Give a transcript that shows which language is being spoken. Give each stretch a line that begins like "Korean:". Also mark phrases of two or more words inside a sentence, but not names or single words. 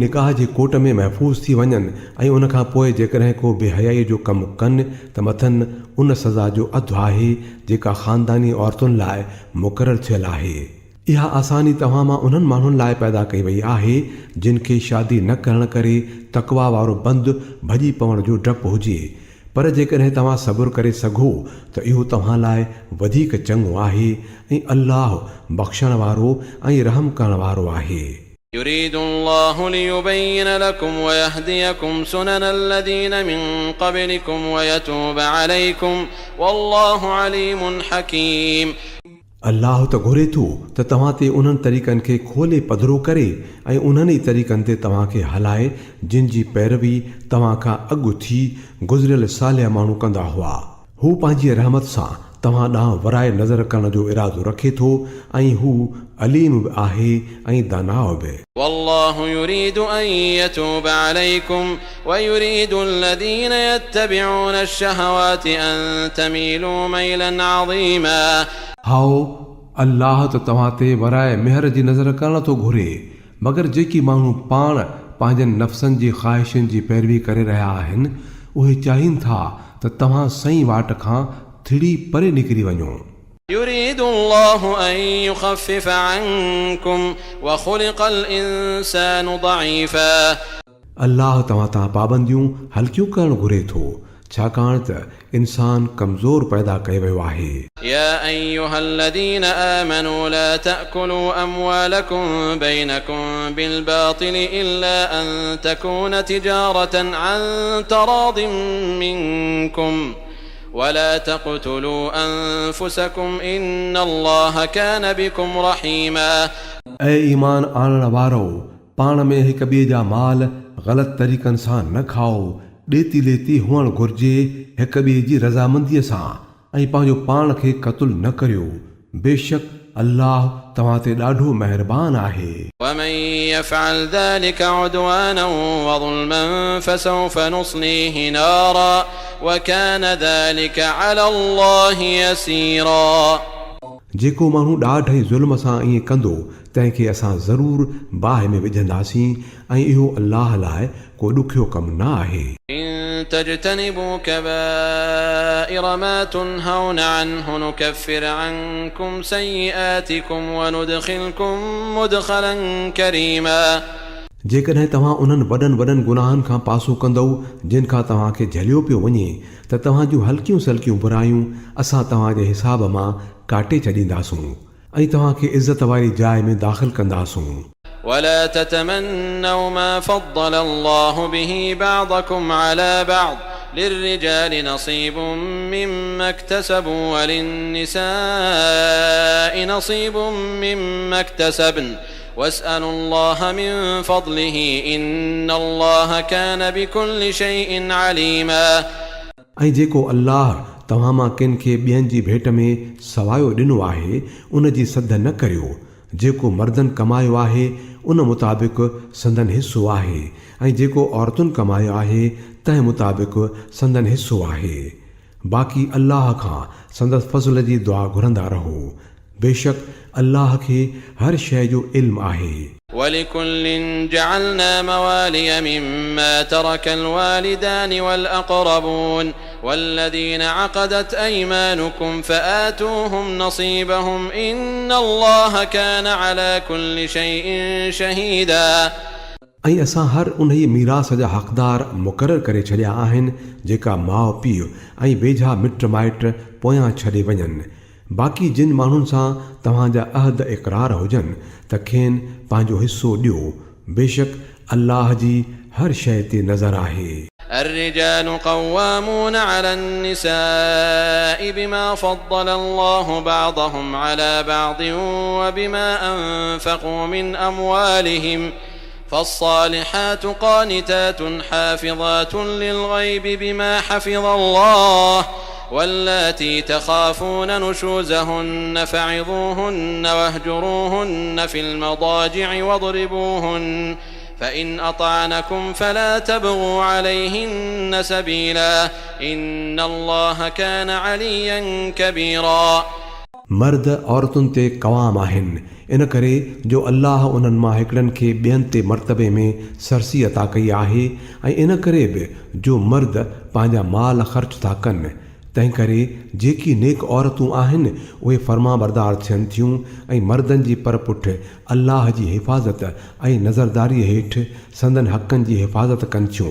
Sindhi: निकाह जे कोट में महफ़ूज़ थी वञनि ऐं उनखां पोइ जेकॾहिं को बेहयाई जो कमु कनि त मथनि उन सज़ा जो अधु आहे जेका ख़ानदानी औरतुनि लाइ मुक़ररु थियल आहे इहा आसानी तव्हां मां उन्हनि माण्हुनि लाइ पैदा कई वई आहे जिन खे शादी न करण करे तक़वा वारो बंदि भॼी पवण जो डपु हुजे पर जेकॾहिं तव्हां सब्र करे सघो त इहो तव्हां लाइ वधीक चङो आहे ऐं अल्लाह बख़्शण वारो ऐं रहम करण वारो आहे
Arabic: يريد الله ليبين لكم ويهديكم سنن الذين من قبلكم ويتوب عليكم والله عليم حكيم
Sindhi: अल्लाह त घुरे थो त तव्हां ते उन्हनि तरीक़नि खे खोले पधिरो करे ऐं उन्हनि ई तरीक़नि ते तव्हांखे हलाए जिन जी पैरवी तव्हां खां अॻु थी गुज़िरियल सालिया माण्हू कंदा हुआ हू पंहिंजी रहमत सां तव्हां ॾांहुं वराए नज़र करण जो इरादो रखे थो ऐं हू अलीम बि आहे ऐं दानाउ बि
Arabic: والله يريد أن يتوب عليكم ويريد الذين يتبعون الشهوات أن تميلوا ميلا عظيما
Sindhi: हाओ अल्लाह त तव्हां ते वराए मेहर जी नज़र करण थो घुरे मगर जेकी माण्हू पाण पंहिंजनि नफ़्सनि जी ख़्वाहिशुनि जी पैरवी करे रहिया आहिनि उहे चाहिनि था त तव्हां सही वाट खां थिड़ी परे निकिरी वञो
Arabic: يريد الله أن يخفف عنكم وخلق الإنسان ضعيفا
Sindhi: अल्लाह तव्हां तां पाबंदियूं हल्कियूं करणु घुरे थो छाकाणि त इंसान कमज़ोर पैदा कयो वियो आहे
Arabic: يا أيها الذين آمنوا لا تأكلوا أموالكم بينكم بالباطل إلا أن تكون تجارة عن تراض منكم ولا تقتلوا أنفسكم إن الله كان بكم رحيما
Sindhi: ऐं ईमान आणण वारो पाण में हिक ॿिए जा माल ग़लति तरीक़नि सां न खाओ ॾेती लेती हुअणु घुर्जे हिक ॿिए जी रज़ामंदीअ सां ऐं पंहिंजो पाण खे क़तल न करियो बेशक अल्लाह तव्हां ते ॾाढो महिरबान आहे
Arabic: ومن يفعل ذلك عدوانا وظلما فسوف نصليه نارا وكان ذلك على الله يسيرا
Sindhi: जेको माण्हू ॾाढ ऐं ज़ुल्म सां ईअं कंदो तंहिंखे असां ज़रूरु बाहि में विझंदासीं ऐं इहो अल्लाह लाइ को ॾुखियो कमु न आहे
Arabic: إن تجتنبوا كبائر ما تنهون عنه نكفر عنكم سيئاتكم وندخلكم مدخلا كريما
Sindhi: जेकॾहिं तव्हां उन्हनि वॾनि गुनाहनि खां पासो कंदव जिन खां तव्हांखे झलियो पियो वञे त तव्हां जूं हल्कियूं सल्कियूं बुरायूं असां तव्हांजे हिसाब मां काटे छॾींदासूं ऐं तव्हांखे इज़त वारी जाइ में दाख़िल कंदासूं
Arabic: ولا تتمنوا ما فضل الله به بعضكم على بعض للرجال نصيب مما اكتسبوا وللنساء نصيب مما اكتسبن واسألوا الله من فضله إن الله كان بكل شيء عليما
Sindhi: ऐं जेको अल्लाह तव्हां मां किन खे ॿियनि जी भेट में सवायो ॾिनो आहे उन जी सद न करियो। जेको मर्दनि कमायो आहे उन मुताबिक़ संदन हिसो आहे ऐं जेको औरतुनि कमायो आहे तंहिं मुताबिक़ संदन हिसो आहे। बाक़ी अल्लाह खां संदसि फज़ल जी दुआ घुरंदा रहो। बेशक अल्लाह खे हर शइ जो इल्मु आहे।
Arabic: ولكل جعلنا موالي مما ترك الوالدان والأقربون والذين عقدت أيمانكم فآتوهم نصيبهم إن الله كان على كل شيء شهيدا।
Sindhi: ऐं असां हर उन ई मीरास जा हक़दार मुक़ररु करे छॾिया आहिनि जेका माउ पीउ ऐं वेझा मिट माइट पोयां छॾे वञनि। बाक़ी जिन माण्हुनि सां तव्हांजा अहद इक़रार हुजनि त खेनि पंहिंजो हिसो ॾियो। बेशक अल्लाह जी हर शइ ते नज़र आहे।
Arabic: الرجال قوامون على النساء بما فضل الله بعضهم على بعض وبما أنفقوا من أموالهم فالصالحات قانتات حافظات للغيب بما حفظ الله واللاتي تخافون نشوزهن فعظوهن واهجروهن في المضاجع واضربوهن فإن أطعنكم فلا تبغوا عليهن سبيلا إن الله كان عليا كبيرا۔
Sindhi: मर्द औरतुनि ते क़वाम आहिनि इन करे जो अल्लाह उन्हनि मां हिकिड़नि खे ॿियनि ते मर्तबे में सरसी अता कई आहे ऐं इन करे बि जो मर्द पंहिंजा माल ख़र्च था कनि। तंहिं करे जेकी नेक औरतूं आहिनि उहे फर्मा बरदार थियनि थियूं ऐं मर्दनि जी परपुठ अल्लाह जी हिफ़ाज़त ऐं नज़रदारीअ हेठि संदन हक़नि जी हिफ़ाज़त कनि थियूं।